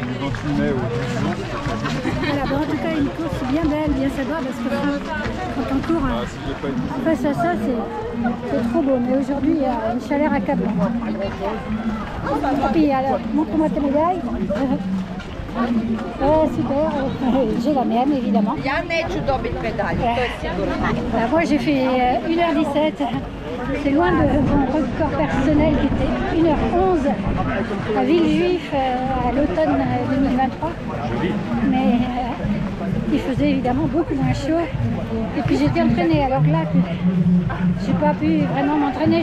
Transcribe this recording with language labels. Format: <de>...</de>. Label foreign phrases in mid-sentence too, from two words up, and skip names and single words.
<fr>Voilà, bon, en tout cas, une course bien belle, bien sympa, parce que quand on court face à ça, c'est trop beau. Mais aujourd'hui, il y a une chaleur accablante. Et puis, alors, montre-moi ta médaille. Super, j'ai la mienne, évidemment.</fr> <sr>Ja neću dobiti medalju, to je sigurno.</sr> <fr>Moi, j'ai fait 1h17. C'est loin de mon record personnel qui était 1h11 à Villejuif à l'automne 2023. Mais il faisait évidemment beaucoup moins chaud. Et puis j'étais entraînée. Alors là, je n'ai pas pu vraiment m'entraîner.</fr>